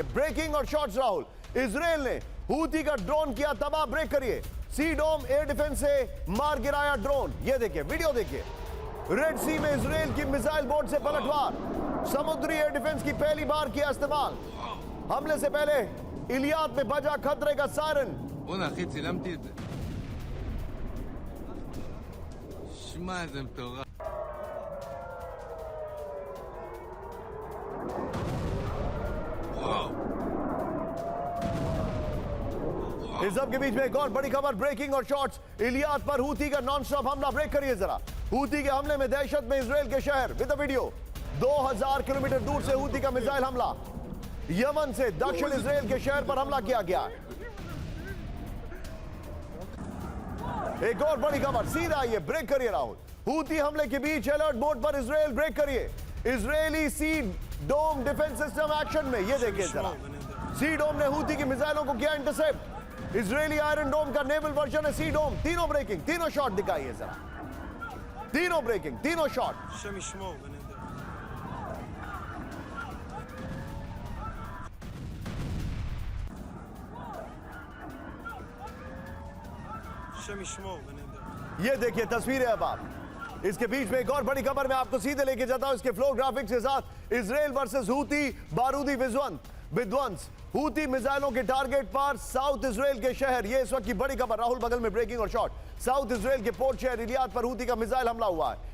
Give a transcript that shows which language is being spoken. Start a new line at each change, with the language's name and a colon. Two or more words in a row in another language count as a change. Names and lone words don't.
Hindi: ब्रेकिंग और शॉट्स राहुल। इजराइल ने हूती का ड्रोन किया तबाह। ब्रेक करिए। सी डोम
English: air defense
Hindi: से मार गिराया ड्रोन। ये देखिए, वीडियो देखिए। रेड सी में इजराइल की मिसाइल बोट से पलटवार। समुद्री
English: air defense
Hindi: की पहली बार किया इस्तेमाल। हमले से पहले इलियात में बजा खतरे का सायरन।
Hebrew: בוא'נה אחי, צילמתי את זה. שמע, איזה מטורף. וואו.
Hindi: इस सब के बीच में एक और बड़ी खबर, ब्रेकिंग और शॉट्स। इलियात पर हूती का
English: non stop
Hindi: हमला। ब्रेक करिए जरा। हूती के हमले में दहशत में इजराइल के शहर।
English: with the video.
Hindi: 2000 किलोमीटर दूर से हूती का मिसाइल हमला। यमन से दक्षिण इजराइल के शहर पर हमला किया गया। एक और बड़ी खबर सीधा आई है। ब्रेक करिए राहुल। हूती हमले के बीच
English: alert mode
Hindi: पर इजराइल। ब्रेक करिए। इजरायली सी डोम
English: defense system action
Hindi: में। ये देखिए जरा। सी डोम ने हूती की मिसाइलों को किया इंटरसेप्ट। इजरायली आयरन डोम का
English: naval version
Hindi: है सी डोम। तीनों ब्रेकिंग, तीनों शॉट दिखाइए जरा। तीनों ब्रेकिंग, तीनों शॉट।
Hebrew: השם ישמור ונדע. השם ישמור ונדע.
Hindi: ये देखिए तस्वीरें अब आप। इसके बीच में एक और बड़ी खबर मैं आपको सीधे लेके जाता हूं इसके
English: flow graphics
Hindi: के साथ। इजराइल वर्सेस हूती बारूदी विध्वंस। हूती मिसाइलों के टारगेट पर साउथ इजराइल के शहर। ये इस वक्त की बड़ी खबर। राहुल बगल में ब्रेकिंग और शॉट। साउथ इजराइल के पोर्ट शहर इलियात पर हूती का मिसाइल हमला हुआ है।